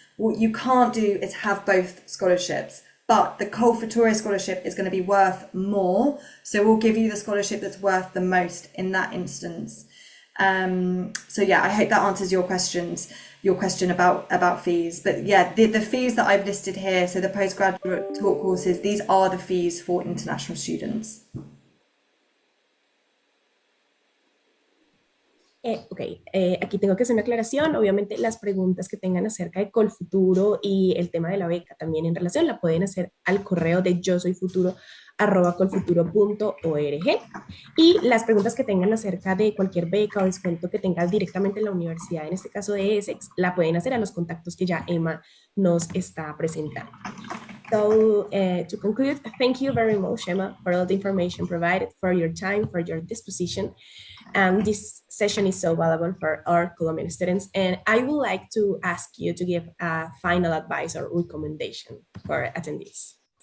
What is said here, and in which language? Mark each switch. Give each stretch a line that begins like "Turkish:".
English: What you can't do is have both scholarships, but the COLFUTURO scholarship is going to be worth more, so we'll give you the scholarship that's worth the most in that instance. So yeah, I hope that answers your question about fees. But yeah, the fees that I've listed here, so the postgraduate taught courses, these are the fees for international students.
Spanish: Aquí tengo que hacer una aclaración. Obviamente las preguntas que tengan acerca de Colfuturo y el tema de la beca también en relación la pueden hacer al correo de yo soy futuro @colfuturo.org, y las preguntas que tengan acerca de cualquier beca o descuento que tengas directamente en la universidad, en este caso de Essex, la pueden hacer a los contactos que ya Emma nos está presentando.
English: So to conclude, thank you very much, Emma, for all the information provided, for your time, for your disposition. This session is so valuable for our Colombian students, and I would like to ask you to give a final advice or recommendation for attendees.